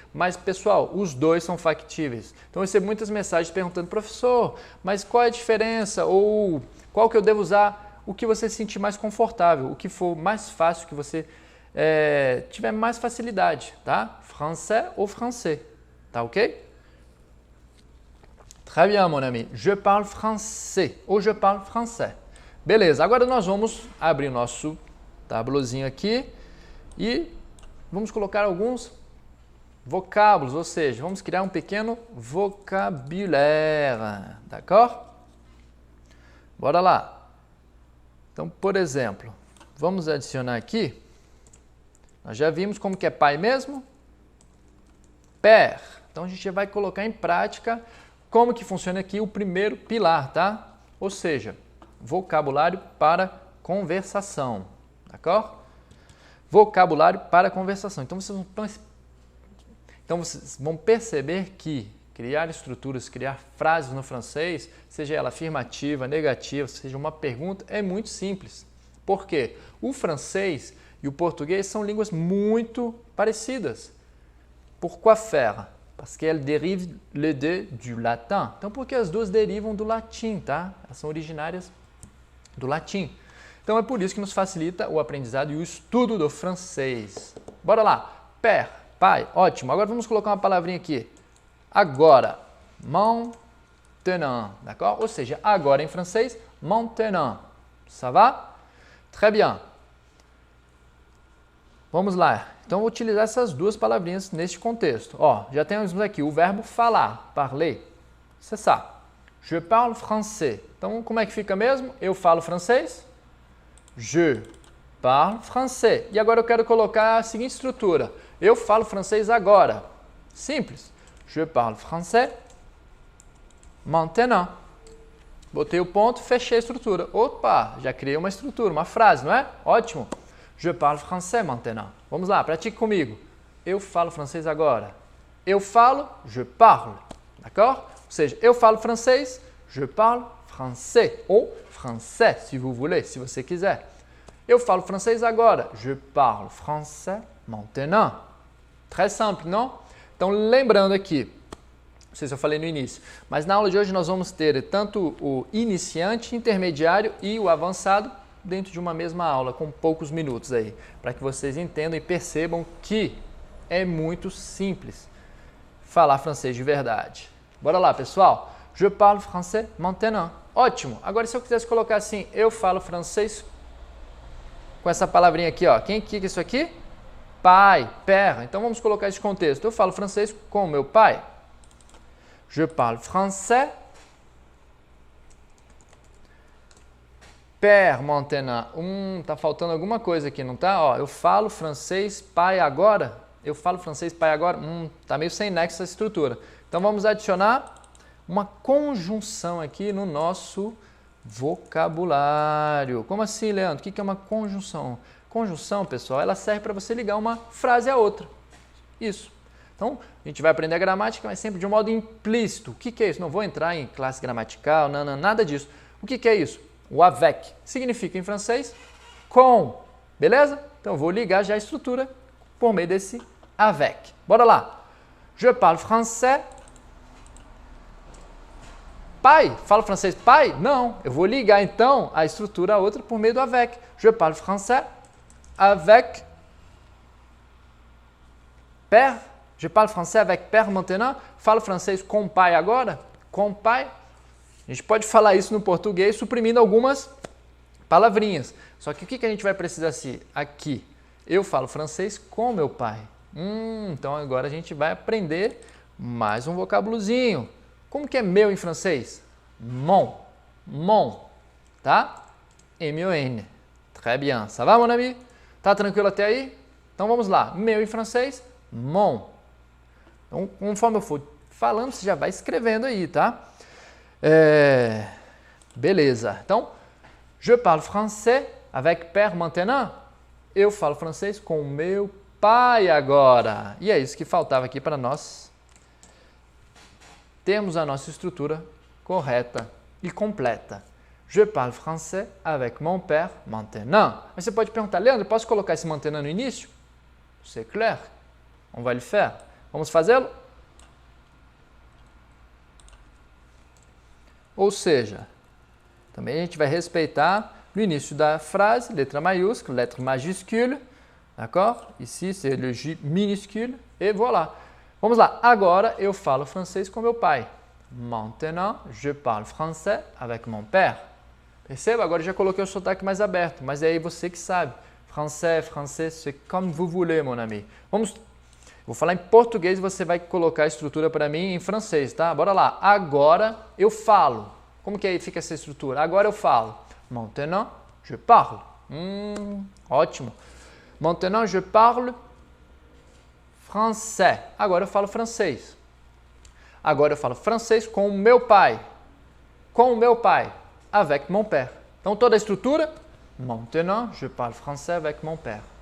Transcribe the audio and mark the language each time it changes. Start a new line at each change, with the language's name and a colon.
Portuguese: Mas, pessoal, os dois são factíveis. Então eu recebo muitas mensagens perguntando, professor, mas qual é a diferença? Ou qual que eu devo usar? O que você se sentir mais confortável, o que for mais fácil, que você tiver mais facilidade, tá?
French: Français ou français,
Portuguese: tá ok?
French: Très bien, mon ami. Je parle français ou je parle français.
Portuguese: Beleza, agora nós vamos abrir o nosso tablozinho aqui e vamos colocar alguns vocábulos, ou seja, vamos criar um pequeno vocabulaire, d'accord? Bora lá. Então, por exemplo, vamos adicionar aqui, nós já vimos como que é pai mesmo? Père. Então, a gente já vai colocar em prática como que funciona aqui o primeiro pilar, tá? Ou seja, vocabulário para conversação, d'accord? Vocabulário para conversação. Então, vocês vão perceber que criar estruturas, criar frases no francês, seja ela afirmativa, negativa, seja uma pergunta, é muito simples. Por quê? O francês e o português são línguas muito parecidas.
French: Pourquoi faire? Parce qu'elles dérivent les deux du latin.
Portuguese: Então, porque as duas derivam do latim, tá? Elas são originárias do latim. Então, é por isso que nos facilita o aprendizado e o estudo do francês. Bora lá. Père, pai, ótimo. Agora vamos colocar uma palavrinha aqui. Agora, maintenant, d'accord? Ou seja, agora em francês, maintenant.
French: Ça va? Très bien.
Portuguese: Vamos lá. Então, eu vou utilizar essas duas palavrinhas neste contexto. Ó, já temos aqui o verbo falar, parler.
French: C'est ça. Je parle français.
Portuguese: Então, como é que fica mesmo? Eu falo francês.
French: Je parle français.
Portuguese: E agora eu quero colocar a seguinte estrutura. Eu falo francês agora. Simples.
French: Je parle français maintenant.
Portuguese: Botei o ponto, fechei a estrutura. Opa, já criei uma estrutura, uma frase, não é? Ótimo.
French: Je parle français maintenant.
Portuguese: Vamos lá, pratique comigo. Eu falo francês agora. Eu falo,
French: je parle.
Portuguese: D'accord? Ou seja, eu falo francês,
French: je parle français.
Portuguese: Ou français,
French: se vous voulez,
Portuguese: se você quiser. Eu falo francês agora.
French: Je parle français maintenant. Très simple,
Portuguese: não? Então, lembrando aqui, não sei se eu falei no início, mas na aula de hoje nós vamos ter tanto o iniciante, intermediário e o avançado dentro de uma mesma aula, com poucos minutos aí, para que vocês entendam e percebam que é muito simples falar francês de verdade. Bora lá, pessoal?
French: Je parle français maintenant.
Portuguese: Ótimo. Agora, se eu quisesse colocar assim, eu falo francês com essa palavrinha aqui, ó. Quem que é isso aqui? Pai, père. Então, vamos colocar esse contexto. Eu falo francês com meu pai.
French: Je parle français père maintenant.
Portuguese: Tá faltando alguma coisa aqui, não tá? Ó, eu falo francês pai agora. Eu falo francês pai agora. Tá meio sem nexo essa estrutura. Então, vamos adicionar uma conjunção aqui no nosso vocabulário. Como assim, Leandro? O que é uma conjunção? Conjunção, pessoal, ela serve para você ligar uma frase a outra. Isso. Então, a gente vai aprender a gramática, mas sempre de um modo implícito. O que é isso? Não vou entrar em classe gramatical, nada disso. O que é isso? O avec significa em francês com. Beleza? Então, eu vou ligar já a estrutura por meio desse avec. Bora lá.
French: Je parle français.
Portuguese: Pai, falo francês pai? Não, eu vou ligar então a estrutura a outra por meio do avec.
French: Je parle français avec père. Je parle français avec père maintenant.
Portuguese: Falo francês com pai agora? Com pai. A gente pode falar isso no português suprimindo algumas palavrinhas. Só que o que a gente vai precisar aqui? Eu falo francês com meu pai. Então agora a gente vai aprender mais um vocábulozinho. Como que é meu em francês? Mon. Mon. Tá? M-O-N.
French: Très bien. Ça va, mon ami?
Portuguese: Tá tranquilo até aí? Então vamos lá. Meu em francês, mon. Então, conforme eu for falando, você já vai escrevendo aí, tá? Beleza. Então,
French: je parle français avec père maintenant.
Portuguese: Eu falo francês com meu pai agora. E é isso que faltava aqui para nós termos a nossa estrutura correta e completa.
French: Je parle français avec mon père maintenant.
Portuguese: Mas você pode perguntar, Leandro, posso colocar esse maintenant no início?
French: C'est clair. On va le faire.
Portuguese: Vamos fazê-lo? Ou seja, também a gente vai respeitar no início da frase, letra maiúscula, letra majuscule, d'accord?
French: Ici, c'est le J minuscule, et voilà.
Portuguese: Vamos lá, agora eu falo francês com meu pai.
French: Maintenant, je parle français avec mon père.
Portuguese: Perceba? Agora eu já coloquei o sotaque mais aberto, mas é aí você que sabe.
French: Français, français, c'est comme vous voulez, mon ami.
Portuguese: Vou falar em português e você vai colocar a estrutura para mim em francês, tá? Bora lá. Agora eu falo. Como que aí fica essa estrutura? Agora eu falo.
French: Maintenant, je parle.
Portuguese: Ótimo.
French: Maintenant, je parle français.
Portuguese: Agora eu falo francês. Agora eu falo francês com o meu pai. Com o meu pai.
French: Avec mon père.
Portuguese: Então toda a estrutura.
French: Maintenant, je parle français avec mon père.